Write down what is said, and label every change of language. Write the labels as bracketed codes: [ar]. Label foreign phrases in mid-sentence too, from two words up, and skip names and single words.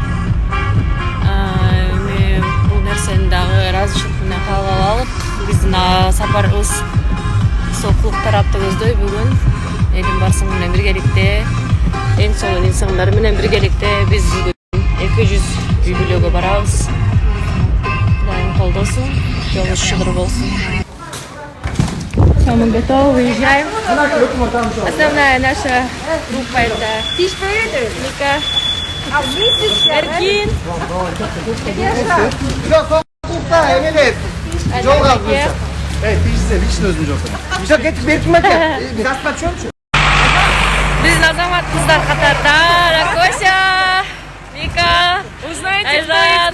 [ky] Мен бул нерсени дагы ыраазычылык менен кабыл алып, биздин сапарыбыз сокулук тарапты көздөй бүгүн. Элим барсың менен биргеликте, эң сонун инсандар менен биргеликте биз бүгүн 200 үй бүлөгө барабыз. Кудайым колдосун, жолубуз шыгыр болсун. [ru] Все, мы готовы, выезжаем. Основная наша группа это Ника, [ky] Эркин, Биздин азамат кыздар катарда Ракося, Ника, Айжан.